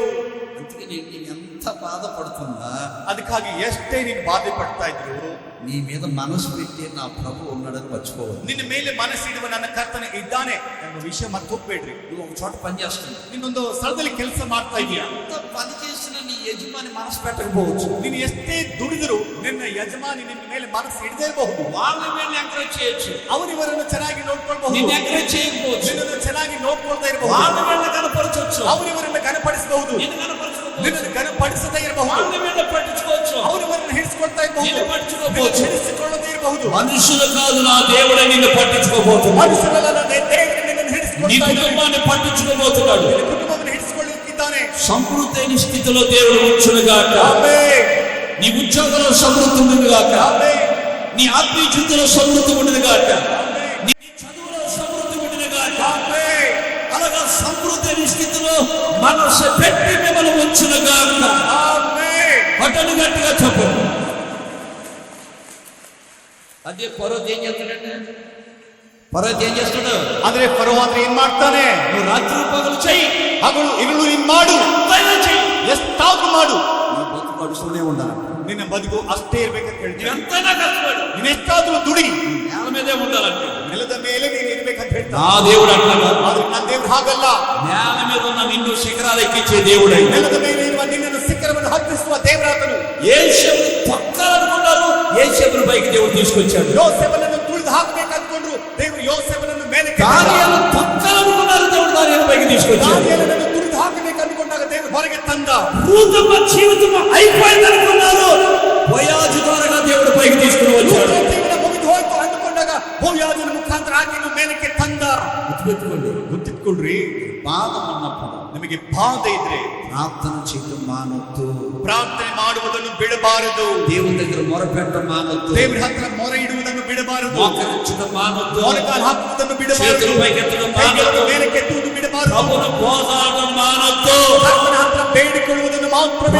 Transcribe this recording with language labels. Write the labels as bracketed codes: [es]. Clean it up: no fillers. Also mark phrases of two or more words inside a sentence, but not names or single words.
[te] అందుకే నీకు ఎంత బాధపడుతున్నా, [kn] ಅದಕ್ಕಾಗಿ ಎಷ್ಟೇ ನೀನು ಬಾಧೆ ಪಡ್ತಾ ಇದ್ರು, [te] నీ మీద మనసు పెట్టి నా ప్రభు ఉన్నాడని మర్చిపోవాలి. [kn] ನಿನ್ನ ಮೇಲೆ ಮನಸ್ಸಿಡುವ ನನ್ನ ಕರ್ತನ ಇದ್ದಾನೆ ಎಂಬ ವಿಷಯ ಮತ್ತೆ ಹೋಗ್ಬೇಡ್ರಿ. [te] నువ్వు ఒక చోట పని చేస్తున్నావు, [kn] ನಿನ್ನೊಂದು ಸ್ಥಳದಲ್ಲಿ ಕೆಲಸ ಮಾಡ್ತಾ ಇದೀಯ. [te] ఎంత పని చేసిన నీ యజమాని మనసు పెట్టకపోవచ్చు. [kn] ನೀನು ಎಷ್ಟೇ ದುಡಿದ್ರು ನಿನ್ನ ಯಜಮಾನಿ ನಿನ್ನ ಮೇಲೆ ಮನಸ್ಸು ಹಿಡದೇ ಇರಬಹುದು. [te] వాళ్ళ ಮೇಲೆ ఎంకరేజ్ చేయొచ్చు, [kn] ಅವರಿವರನ್ನು ಚೆನ್ನಾಗಿ ನೋಡ್ಕೊಳ್ಬಹುದು. [te] నిన్ను ఎంకరేజ్ చేయకపోవచ్చు. [kn] ನಿನ್ನನ್ನು ಚೆನ್ನಾಗಿ ನೋಡ್ಕೊಳ್ತಾ ಇರಬಹುದು. [te] వాళ్ళ ಮೇಲೆ కనపరచవచ్చు, [kn] ಅವರಿವರನ್ನು ಘನಪಡಿಸಬಹುದು. [te] నిన్ను కనపరచకపోవచ్చు. [kn] ನಿನ್ನನ್ನು ಘನಪಡಿಸದೇ ಇರಬಹುದು. [te] వాళ్ళ మీద పట్టించుకోవచ్చు, [kn] ಅವರಿವರನ್ನು ಹಿಡಿಸಿಕೊಳ್ತಾ ಇರಬಹುದು. [te] నిన్ను పట్టించుకోకపోవచ్చు. [kn] ಹಿಡಿಸಿಕೊಳ್ಳದೇ ಇರಬಹುದು. [te] మనుషులు కాదు, నా దేవుడే నిన్ను పట్టించుకోబోతున్నాడు. [kn] ಮನುಷ್ಯರಲ್ಲ, ದೇವರು ನಿನ್ನನ್ನು [te] నీ [kn] ಹಿಡಿಸಿಕೊಳ್ತಾ ಇದ್ದಾನೆ. [te] కుటుంబాన్ని పట్టించుకోబోతున్నాడు. [kn] ನಿನ್ನ ಕುಟುಂಬವನ್ನು ಹಿಡಿಸಿಕೊಳ್ಳುತ್ತಿದ್ದಾನೆ. [te] సమృద్ధైన స్థితిలో దేవుడు ఉంచునుగాక. [kn] ಆಮೆನ್. [te] నీ ఉద్యోగంలో సమృద్ధి ఉండునుగాక. [kn] ಆಮೆನ್. [te] నీ ఆత్మీయ జీవితంలో సమృద్ధి ఉండునుగాక. [kn] ಆಮೆನ್. [te] నీ చదువులో సమృద్ధి ఉండునుగాక. [kn] ಆಮೆನ್. [te] అలాగా సమృద్ధైన స్థితిలో మనసు పెట్టి మిమ్మల్ని ఉంచునుగాక. [kn] ಆಮೆನ್. [te] పట్టను గట్టిగా చెప్పు. అదే పర్వతం ఏం చేస్తాడంటే, పర్వతం ఏం చేస్తున్నాడు? [kn] ಆದ್ರೆ ಫರೋ ಅಂದ್ರೆ ಏನ್ ಮಾಡ್ತಾನೆ? [te] నువ్వు రాత్రి పగలు చెయ్యి, [kn] ಹಗಲು ಇರುಳು ನೀನ್ ಮಾಡು, [te] ఎంతైనా చెయ్యి, [kn] ಎಷ್ಟಾದ್ರೂ ಮಾಡು. [te] నీ బతుకు నడుస్తూనే ఉండాలి. [kn] ನಿನ್ನ ಬದುಕು ಅಷ್ಟೇ ಇರ್ಬೇಕಂತ ಹೇಳ್ತೀನಿ. [te] ఎంతైనా కష్టపడు, [kn] ನೀನ್ ಎಷ್ಟಾದ್ರೂ ದುಡಿ, [te] నేల మీదే ఉండాలంటే. [kn] ನೆಲದ ಮೇಲೆ ನೀನ್ ಇರ್ಬೇಕಂತ ಹೇಳ್ತಾ. [te] నా దేవుడు అట్లా [kn] ಆದ್ರೆ ನನ್ನ ದೇವ್ರು ಹಾಗಲ್ಲ. [te] నేల మీద ఉన్న నిన్ను శిఖరాలు ఎక్కించే దేవుడే. [kn] ನೆಲದ ಮೇಲೆ ಇರುವ ನಿನ್ನನ್ನು ಶಿಖರವನ್ನು ಹತ್ತಿಸುವ ದೇವರಾತನು. [te] యేషేపును తొక్కాలనుకున్నారు, యేషేపును పైకి దేవుడు తీసుకొచ్చాడు. [kn] ಯೋಸೇಫನನ್ನು ತುಳಿದು ಹಾಕಬೇಕು ಅಂದ್ಕೊಂಡ್ರು, ದೇವರು ಯೋಸೇಫನನ್ನು ಮೇಲೆ [te] దానియేలు తొక్కాలనుకున్నారు, దేవుడు దానియేలు పైకి తీసుకొచ్చాడు. [kn] ದಾನಿಯೇಲನನ್ನು ತುಳಿದು ಹಾಕಬೇಕು ಅಂದ್ಕೊಂಡಾಗ ದೇವರು ಹೊರಗೆ ತಂದ. [te] రూతమ్మ జీవితం అయిపోయిందనుకున్నారు, బోయాజు ద్వారా దేవుడు పైకి తీసుకుని వచ్చాడు. [kn] ಜೀವನ ಮುಗಿದು ಹೋಯ್ತು ಅಂದುಕೊಂಡಾಗ ಬೋಯಾಜನ ಮುಖಾಂತರ ಆಕೆಯನ್ನು ಮೇಲಕ್ಕೆ ತಂದ. [te] గుర్తుపెట్టుకోండి, [kn] ಗೊತ್ತಿಟ್ಕೊಳ್ರಿ, [te] బాధ ఉన్నప్పుడు [kn] ನಿಮಗೆ ಬಾಧೆ ಇದ್ರೆ [te] ప్రార్థన చేయడం మానొద్దు. [kn] ಪ್ರಾರ್ಥನೆ ಮಾಡುವುದನ್ನು ಬಿಡಬಾರದು. [te] దేవుని దగ్గర మొరపెట్ట మానొద్దు. [kn] ದೇವರ ಹತ್ರ ಮೊರೆ ಇಡುವುದನ್ನು ಬಿಡಬಾರದು. [te] మోకరించడం మానొద్దు. [kn] ಮೊಣಕಾಲು ಹಾಕುವುದನ್ನು ಬಿಡಬಾರದು. [te] చేతులు పైకెత్తడం [kn] ಕೈಯನ್ನು [te] మానొద్దు. [kn] ಮೇಲಕ್ಕೆತ್ತುವುದು ಬಿಡಬಾರದು. [te] ప్రభువును పోరాడడం మానొద్దు. [kn] ಕರ್ತನ ಹತ್ರ ಬೇಡಿಕೊಳ್ಳುವುದನ್ನು ಮಾತ್ರ ಬಿಡಬಾರದು.